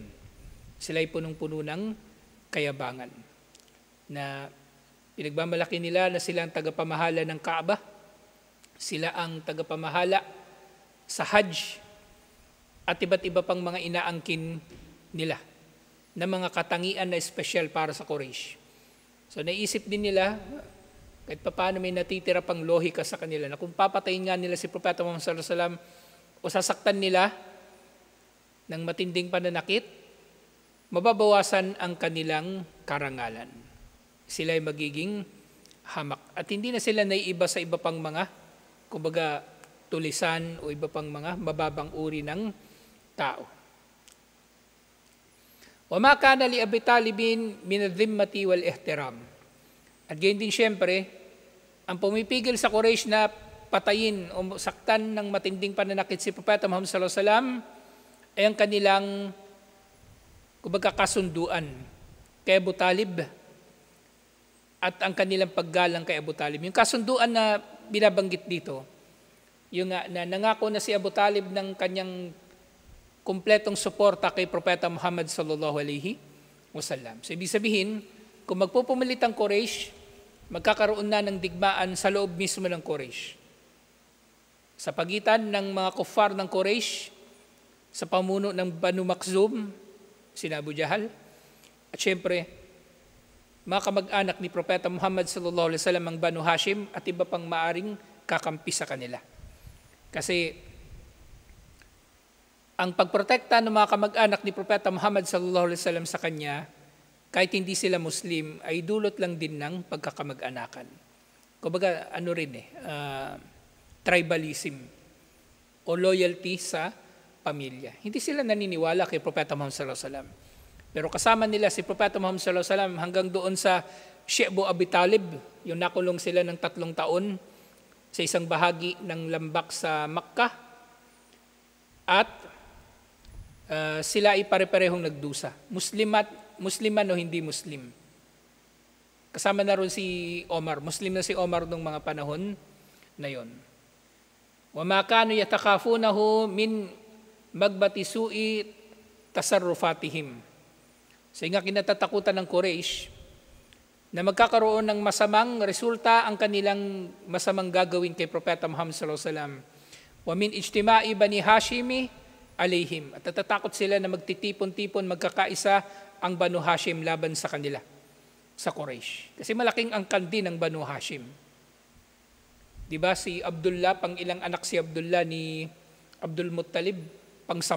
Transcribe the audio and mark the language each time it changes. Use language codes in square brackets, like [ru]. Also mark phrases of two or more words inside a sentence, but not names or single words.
[tl] Sila ay punong-puno ng kayabangan na pinagmamalaki nila na sila ang tagapamahala ng Kaaba, sila ang tagapamahala sa Hajj, at iba't iba pang mga inaangkin nila na mga katangian na espesyal para sa Quraysh. So naisip din nila, kahit paano may natitira pang lohika sa kanila, na kung papatayin nga nila si Propeta Muhammad [ar] صلى الله عليه وسلم [tl] o sasaktan nila ng matinding pananakit, mababawasan ang kanilang karangalan. Sila ay magiging hamak. At hindi na sila naiiba sa iba pang mga, kumbaga, tulisan o iba pang mga mababang uri ng tao. [ar] وَمَا كَانَ لِأَبِي طَالِبٍ مِنَ الذِّمَّةِ وَالْإِحْتِرَامِ. [tl] At gayon din siyempre, ang pumipigil sa Quraysh na patayin o saktan ng matinding pananakit si Propeta Muhammad [ar] صلى الله عليه وسلم [tl] ay ang kanilang, kumbaga, kasunduan kay Abu Talib at ang kanilang paggalang kay Abu Talib. Yung kasunduan na binabanggit dito, yung na nangako na si Abu Talib ng kanyang kumpletong suporta kay Propeta Muhammad [ar] صلى الله عليه وسلم. [tl] So ibig sabihin, kung magpupumilit ang Quraysh, magkakaroon na ng digmaan sa loob mismo ng Quraysh. Sa pagitan ng mga kuffar ng Quraysh, sa pamuno ng Banu Makhzum, sina Abu Jahal, at syempre, mga kamag-anak ni Propeta Muhammad [ar] صلى الله عليه وسلم [tl] ang Banu Hashim at iba pang maaring kakampi sa kanila. Kasi ang pagprotekta ng mga kamag-anak ni Propeta Muhammad [ar] صلى الله عليه وسلم [tl] sa kanya, kahit hindi sila Muslim, ay dulot lang din ng pagkakamag-anakan. Kumbaga, tribalism o loyalty sa pamilya. Hindi sila naniniwala kay Propeta Muhammad [ar] صلى الله عليه وسلم. [tl] Pero kasama nila si Propeta Muhammad [ar] صلى الله عليه وسلم [tl] hanggang doon sa Shi'bu Abi Talib, yung nakulong sila ng 3 taon sa isang bahagi ng lambak sa Makkah. At sila ay pare-parehong nagdusa. Musliman o hindi Muslim. Kasama na rin si Omar. Muslim na si Omar nung mga panahon na yon. [ar] وَمَا كَانُوا يَتَخَافُونَهُ مِنْ مَغْبَةِ سُوءِ تَصَرُّفَاتِهِمْ. [tl] So nga kinatatakutan ng Quraysh na magkakaroon ng masamang resulta ang kanilang masamang gagawin kay Propeta Muhammad [ar] صلى الله عليه وسلم. وَمِنْ اجْتِمَاعِ بَنِي هَاشِمِ alayhim. [tl] At natatakot sila na magtitipon-tipon, magkakaisa ang Banu Hashim laban sa kanila, sa Quraysh. Kasi malaking angkan din ng Banu Hashim. Diba si Abdullah, pang ilang anak si Abdullah ni Abdul Muttalib, pang 10.